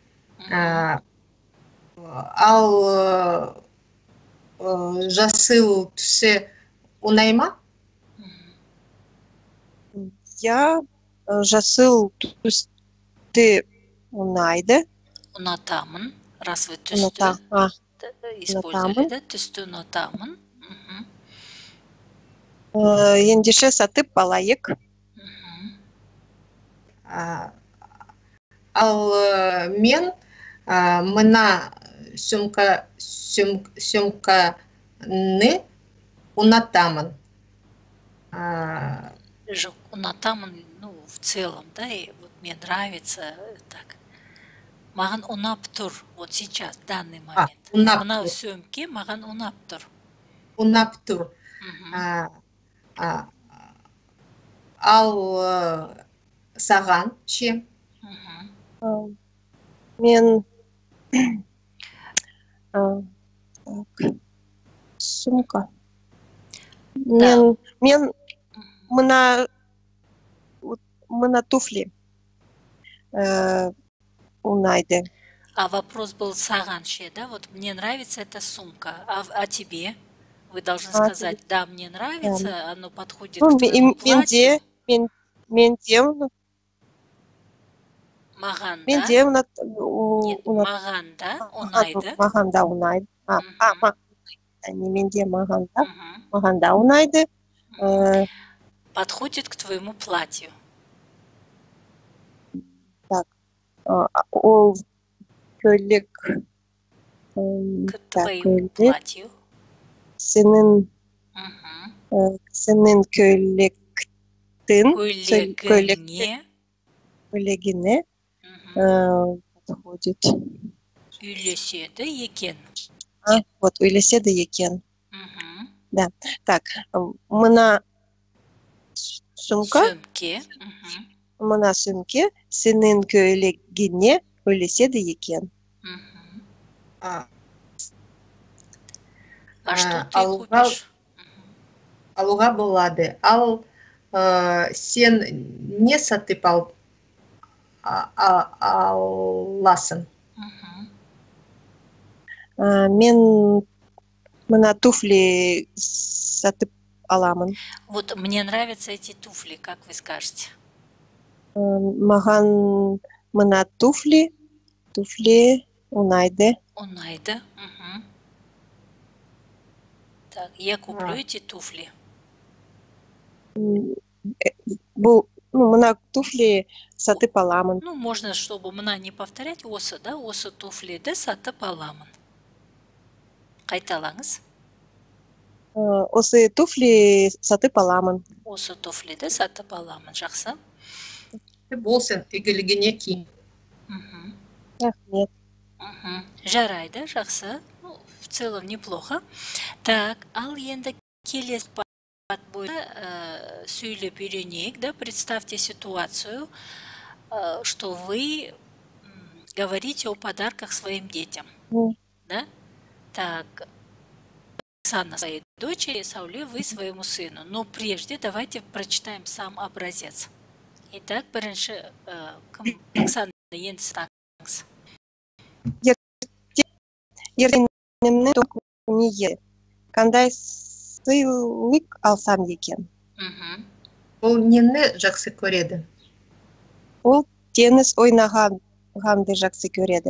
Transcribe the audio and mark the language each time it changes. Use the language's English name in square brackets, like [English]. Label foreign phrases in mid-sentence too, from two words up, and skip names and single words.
[Kazakh] Ал жасыл түсі ұнай ма? Я жасыл түсті ұнайды. Ұнатамын. [Russian] Раз вы түсті использовали, да? [Kazakh] Түсті ұнатамын. Ендеше сатып алайық. Ал мен мына сөмканы ұнатамын. Жоқ, ұнатамын, [Russian] ну, в целом, да, и вот мне нравится так. [Kazakh] Маған ұнап тұр, [Russian] вот сейчас, в данный момент. [Kazakh] Мына сөмке маған ұнап тұр. Ұнап тұр. Ал саған ше? Мен сумка. Мен мына туфли ұнайды. [Russian] А вопрос был [Kazakh] саған ше, [Russian] да? Вот мне нравится эта сумка, а тебе? Вы должны сказать, да, мне нравится, оно подходит к твоему платью. [Kazakh] Маған, да? Нет, маған, да, ұнайды. Маған да ұнайды. неменде маған да. Мгм. Маған да ұнайды. [Russian] Подходит к твоему платью. Так, [Kazakh] ол көйлек [Russian] К твоему [Kazakh] көйлек [Russian] платью. [Kazakh] сенің Мгм. сенің көйлектің Көйлегіне. көйлегіне Мгм. [Russian] подходит. [Kazakh] Үйлеседі екен. Вот үйлеседі екен. Мгм. [Russian] Да. Так, [Kazakh] мына сумка, Сөмке. Мгм. мына сөмке сенің көйлегіне үйлеседі екен. Мгм. А, [Russian] А что ты [Kazakh] алуға [Russian] купишь? [Kazakh] алуға болады. Ал сен не сатып аласың? Мгм. Мен мына туфли сатып аламын. [Russian] Вот мне нравятся эти туфли, как вы скажете? [Kazakh] Маған мына туфли ұнайды. Унайда. [Russian] Мгм. Так, я куплю эти туфли. [Kazakh] Бұл мына туфли сатып аламын. [Russian] Ну, можно, чтобы мына не повторять, [Kazakh] осы, да, осы туфлиді сатып аламын. Қайталаңыз. Осы туфли сатып аламын. Осы туфлиді сатып аламын. Жақсы. Болсын, игілігіне ки. Мгм. Рахмет. Мгм. Жарайды, жақсы. [Russian] Ну, в целом неплохо. Так, [Kazakh] ал енді келесі пат бойынша сөйлеп үйренейік, да, [Russian] представьте ситуацию, что вы говорите о подарках своим детям, да? Так, Оксана своей дочери, Сауле, вы своему сыну. Но прежде давайте прочитаем сам образец. Итак, [Kazakh] бірінші Оксана, енді сұраңыз. Ертеңімнің туған еді. Қандай сыйлық алсам екен? Мгм. Ол нені жақсы көреді? Ол теннис ойнағанды жақсы көреді.